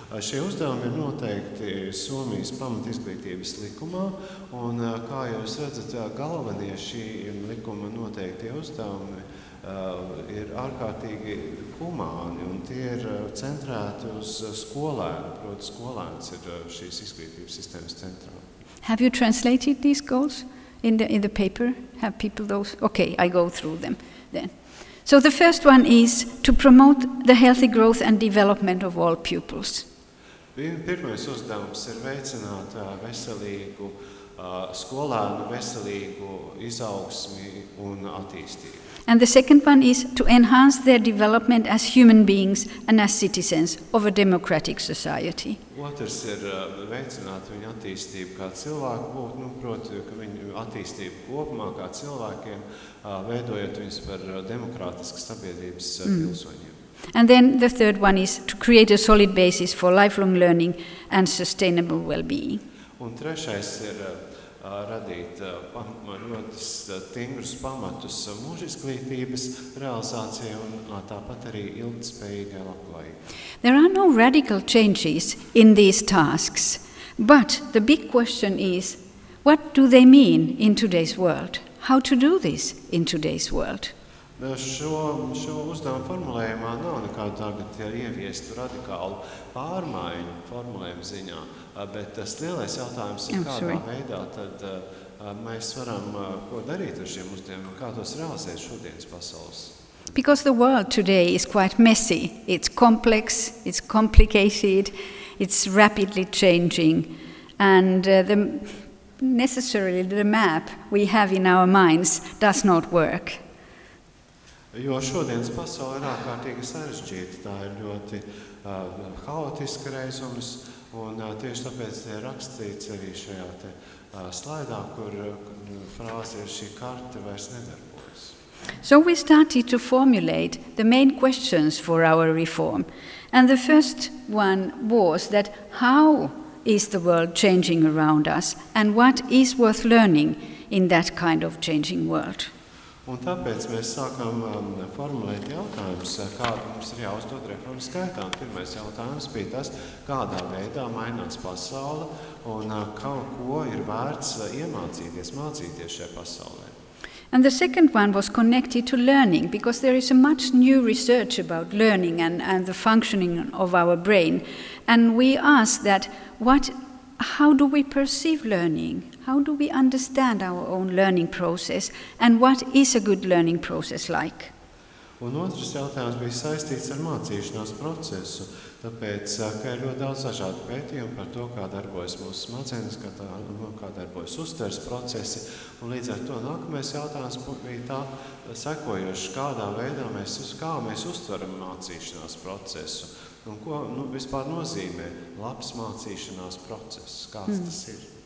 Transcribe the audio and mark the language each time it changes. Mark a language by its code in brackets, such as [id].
[lv] Šie uzdevumi ir noteikti Somijas pamatizglītības likumā, un kā jūs redzat, galvenie šī likuma noteiktie uzdevumi ir ārkārtīgi humāni, un tie ir centrēti uz skolēnu, proti skolēns ir šīs izglītības sistēmas centrā. [en] Have you translated these goals in the paper? Have people those? Okay, I go through them then. So the first one is to promote the healthy growth and development of all pupils. [lv] Pirmais uzdevums ir veicināt veselīgu skolēnu, veselīgu izaugsmi un attīstību. [en] And the second one is to enhance their development as human beings and as citizens of a democratic society. [lv] Otrs ir veicināt viņu attīstību kā cilvēku būt, proti, ka viņu attīstību kopumā kā cilvēkiem, veidojot viņus par demokrātiskas sabiedrības pilsoņiem. [en] And then the third one is to create a solid basis for lifelong learning and sustainable well-being. [lv] Un trešais ir radīt ļoti stingrus pamatus mūžizglītības realizācijai un tāpat arī ilgtspējīgai labklājībai. [en] There are no radical changes in these tasks, but the big question is, what do they mean in today's world? How to do this in today's world? [lv] Šo uzdevumu formulējumā nav nekādu tagad ieviestu radikālu pārmaiņu formulējumu ziņā, bet tas lielais jautājums ir, kādā veidā tad mēs varam ko darīt ar šiem uzdevumiem, kā tos realizēt šodienas pasaules. [en] Because the world today is quite messy. It's complex, it's complicated, it's rapidly changing, and necessarily the map we have in our minds does not work. [lv] Jo šodienas pasaule ir ārkārtīgi sarežģīta, tā ir ļoti haotiska reizums, un tieši tāpēc ir rakstīts arī šajā slaidā, kur frāze ir šī karte vairs nedarbojas. [en] So we started to formulate the main questions for our reform, and the first one was that how is the world changing around us, and what is worth learning in that kind of changing world? [lv] Un tāpēc mēs sākām formulēt jautājumus, kādu mums ir jāuzdod reformas skaitā. Pirmais jautājums bija tas, kādā veidā mainās pasaule un ko ir vērts iemācīties, mācīties šajā pasaulē. [en] And the second one was connected to learning, because there is a much new research about learning and the functioning of our brain. And we asked that, how do we perceive learning? How do we understand our own learning process? And what is a good learning process like? [lv] Un otrs jautājums bija saistīts ar mācīšanās procesu, tāpēc, ka ir ļoti daudz dažādu pētījumu par to, kā darbojas mūsu smadzenes, kā darbojas uztveres procesi, un līdz ar to nākamais jautājums bija tā sekojošs, kādā veidā kā mēs uztveram mācīšanās procesu, un ko vispār nozīmē labs mācīšanās process, kāds tas ir.